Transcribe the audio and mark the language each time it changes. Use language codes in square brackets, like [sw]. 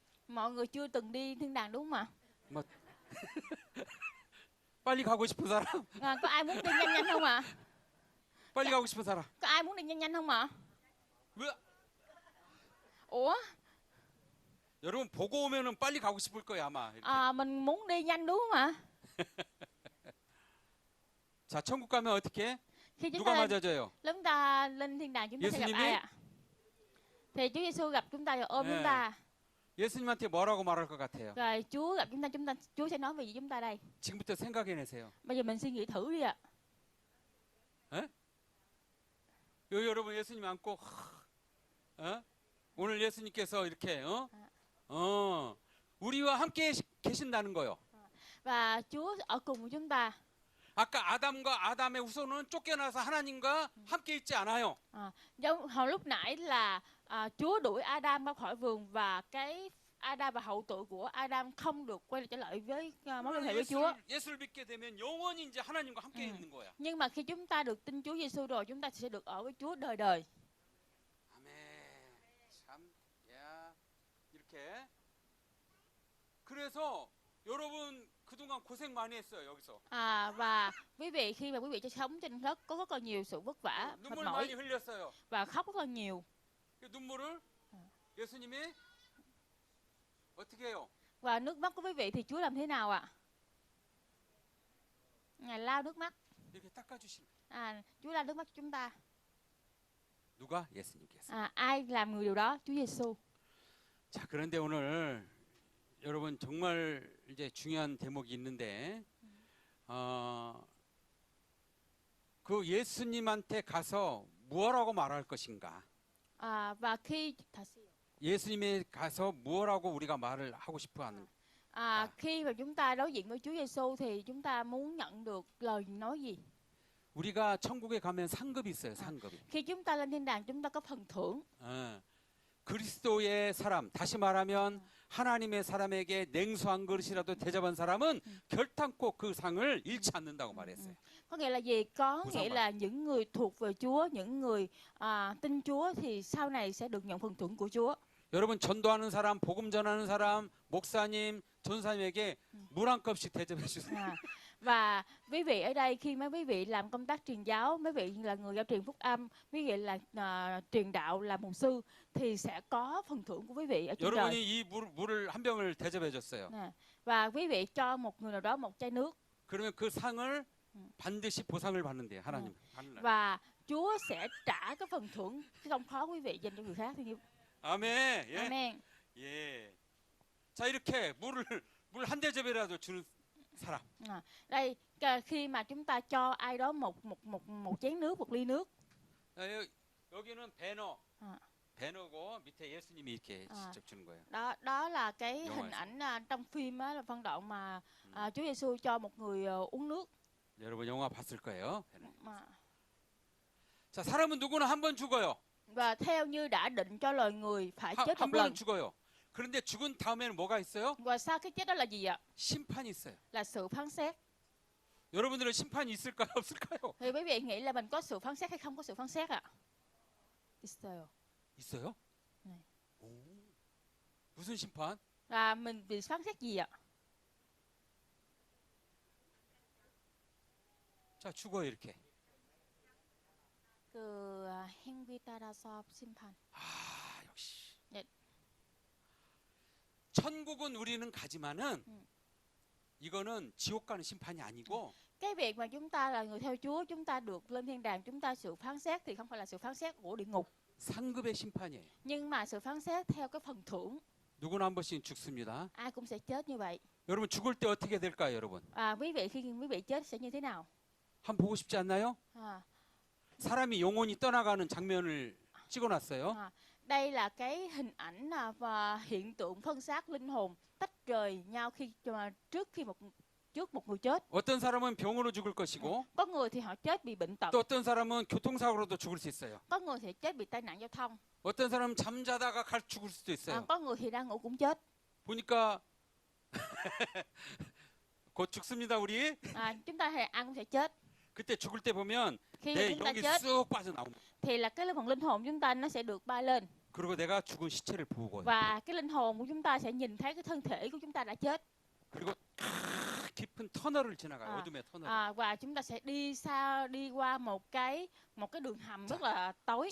[vi] Mọi người chưa từng đi thiên đàng đúng không ạ? [ko] 빨리 가고 싶은 사람? [vi] Có ai muốn đi nhanh nhanh không ạ? [ko] 빨리 가고 싶은 사람? [vi] Có ai muốn đi nhanh nhanh không ạ? [ko] 왜? [vi] Ủa? [ko] 여러분 보고 오면은 빨리 가고 싶을 거예요 아마. 이렇게. [vi] Mình muốn đi nhanh đúng không ạ? [ko] 자 천국 가면 어떻게? [vi] Khi [ko] 누가 맞아줘요? [vi] chúng ta lên thiên đàng chúng ta sẽ gặp [ko] 예수님이? [vi] ai ạ? Thì Chúa Giêsu gặp chúng ta rồi ôm [ko] 네. [vi] chúng ta. [ko] 예수님한테 뭐라고 말할 것 같아요? [vi] Rồi Chúa gặp chúng ta Chúa sẽ nói về gì chúng ta đây? [ko] 지금부터 생각해내세요. [vi] Bây giờ mình suy nghĩ thử đi ạ. [ko] 여러분 예수님 안고 오늘 예수님께서 이렇게 우리와 함께 계신다는 거요. [vi] Và Chúa ở cùng với chúng ta. [ko] 아까 아담의 후손은 쫓겨나서 하나님과 함께 있지 않아요. [vi] Giống hồi lúc nãy là Chúa đuổi Adam ra khỏi vườn và cái Adam và hậu tự của Adam không được quay trở lại với mối liên hệ với Chúa. [ko] 예수를 믿게 되면 영원히 이제 하나님과 함께 있는 거야. [vi] Nhưng mà khi chúng ta được tin Chúa Giêsu rồi, chúng ta sẽ được ở với Chúa đời đời. [ko] 아멘. 참, 야, 이렇게. 그래서 여러분 그동안 고생 많이 했어요 여기서. [vi] Và quý vị khi mà quý vị sống trên đất có rất là nhiều sự vất vả, mệt [ko] 눈물 [vi] mỏi [ko] 많이 흘렸어요. [vi] và khóc rất là nhiều. [ko] 그 눈물을 예수님이 어떻게 해요? [vi] Và nước mắt của quý vị thì Chúa làm thế nào ạ? Ngài lau nước mắt. [ko] 이렇게 닦아주신. [vi] Chúa lau nước mắt cho chúng ta. [ko] 누가? 예수님께서. [vi] Ai làm người điều đó? Chúa Giêsu. [ko] 자, 그런데 오늘 여러분 정말 이제 중요한 대목이 있는데, 그 예수님한테 가서 무엇라고 말할 것인가? [vi] Và khi [ko] 예수님에 가서 무엇라고 우리가 말을 하고 싶어하는? [vi] khi mà chúng ta đối diện với Chúa Giêsu thì chúng ta muốn nhận được lời nói gì? [ko] 우리가 천국에 가면 상급이 있어요, 상급이. [vi] Khi chúng ta lên thiên đàng chúng ta có phần thưởng. [ko] 그리스도의 사람, 다시 말하면 하나님의 사람에게 냉수 한 그릇이라도 대접한 사람은 결탄코 그 상을 잃지 않는다고 말했어요. [vi] Có nghĩa là gì? Có Của sao nghĩa mà? là những người thuộc về Chúa, những người tin Chúa thì sau này sẽ được nhận phần thưởng của Chúa. [ko] 여러분 전도하는 사람, 복음 전하는 사람, 목사님, 전사님에게 물 한 컵씩 대접해 주세요. [vi] Và quý vị ở đây khi mấy quý vị làm công tác truyền giáo, mấy vị là người giao truyền phúc âm, quý vị là truyền đạo, là mục sư thì sẽ có phần thưởng của quý vị ở trên [ko] 여러분이 이 물을 한 병을 대접해 줬어요. [vi] Và quý vị cho một người nào đó một chai nước [ko] 그러면 그 상을 반드시 보상을 받는데요, 하나님. 하늘날. [vi] và Chúa sẽ trả cái phần thưởng, cái công khó quý vị dành cho người khác. [ko] 아멘. 예. [vi] Amen. [ko] 예. 자 이렇게 물 한 대접이라도 주는 사람. [vi] Đây khi mà chúng ta cho ai đó một chén nước, một ly nước. [ko] 여기는 배너고 밑에 예수님이 이렇게 직접 주는 거예요. [vi] Đó là cái Đúng hình ảnh trong phim á, là phân đoạn mà Chúa Giêsu cho một người uống nước. [ko] 여러분 영화 봤을 거예요. 자 사람은 누구나 한 번 죽어요. [vi] Và theo như đã định cho loài người phải chết [ko] 한 [vi] một lần. [ko] 번은 죽어요. 그런데 죽은 다음에는 뭐가 있어요? [vi] Và sau cái chết đó là gì ạ? [ko] 심판이 있어요. [vi] Là sự phán xét. [ko] 여러분들은 심판이 있을까요, 없을까요? [vi] Thì quý vị nghĩ là mình có sự phán xét hay không có sự phán xét ạ? [ko] 있어요. 있어요? 네. 오. 무슨 심판? [vi] Là mình bị phán xét gì ạ? [ko] 자 죽어요 이렇게. 그 행위 따라서 심판. 아 역시. 네. 천국은 우리는 가지만은 이거는 지옥 가는 심판이 아니고 [vi] cái việc mà chúng ta là người theo Chúa, chúng ta được lên thiên đàng, chúng ta sự phán xét thì không phải là sự phán xét của địa ngục, [ko] 상급의 심판이에요. [vi] nhưng mà sự phán xét theo cái phần thưởng. [ko] 누구나 한 번씩 죽습니다. [vi] Ai cũng sẽ chết như vậy. [ko] 여러분 죽을 때 어떻게 될까요, 여러분? [vi] Quý vị khi quý vị chết sẽ như thế nào? [ko] 한번 보고 싶지 않나요? 사람이 영혼이 떠나가는 장면을 찍어놨어요. [vi] Đây là cái hình ảnh và hiện tượng phân xác linh hồn tách rời nhau trước một người chết. [ko] 어떤 사람은 병으로 죽을 것이고 [vi] Có người thì họ chết bị bệnh tật, [ko] 또 어떤 사람은 교통사고로도 죽을 수 있어요. [vi] có người thì chết bị tai nạn giao thông, [ko] 어떤 사람은 잠자다가 죽을 수도 있어요. [vi] có người thì đang ngủ cũng chết. [ko] 보니까 곧 죽습니다, 우리. [vi] Chúng ta thì ăn cũng sẽ chết. [ko] 그때 죽을 때 보면 [vi] Khi mà [ko] 내 [vi] chúng ta [ko] 영이 [vi] chết [ko] 쑥 빠져나옵니다. [vi] thì là cái phần linh hồn chúng ta nó sẽ được bay lên, [ko] 그리고 내가 죽은 시체를 보고 [vi] và cái linh hồn của chúng ta sẽ nhìn thấy cái thân thể của chúng ta đã chết. [ko] 그리고 깊은 터널을 지나가요. 어둠의 터널. [vi] Và chúng ta sẽ đi qua một cái đường hầm rất là tối.